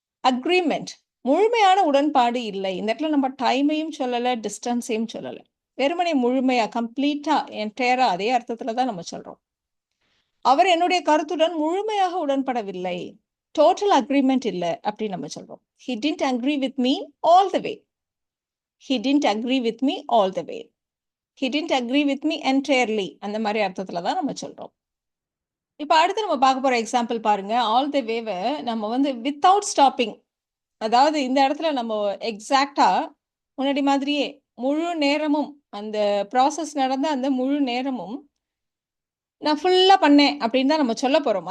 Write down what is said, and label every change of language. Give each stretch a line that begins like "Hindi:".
Tamil: Agreement, முழுமையான உடன்பாடு இல்லை. இந்த இடத்துல நம்ம டைமையும் சொல்லலை, டிஸ்டன்ஸையும் சொல்லலை, வெறுமனே முழுமையா கம்ப்ளீட்டா என்டையரா அதே அர்த்தத்துல தான் நம்ம சொல்றோம். அவர் என்னுடைய கருத்துடன் முழுமையாக உடன்படவில்லை, டோட்டல் அக்ரிமெண்ட் இல்லை அப்படின்னு நம்ம சொல்றோம்.
English: He didn't agree with me all the way. He didn't agree with me all the way. He didn't agree with me entirely.
Tamil: அந்த மாதிரி அர்த்தத்துல தான் நம்ம சொல்றோம். இப்போ அடுத்து நம்ம பார்க்க போற எக்ஸாம்பிள் பாருங்க. ஆல் த வேவை நம்ம வந்து வித்தவுட் ஸ்டாப்பிங், அதாவது இந்த இடத்துல நம்ம எக்ஸாக்டா முன்னாடி மாதிரியே முழு நேரமும் அந்த ப்ராசஸ் நடந்த அந்த முழு நேரமும் நான் ஃபுல்லா பண்ணேன் அப்படின்னு தான் நம்ம சொல்ல போறோம்.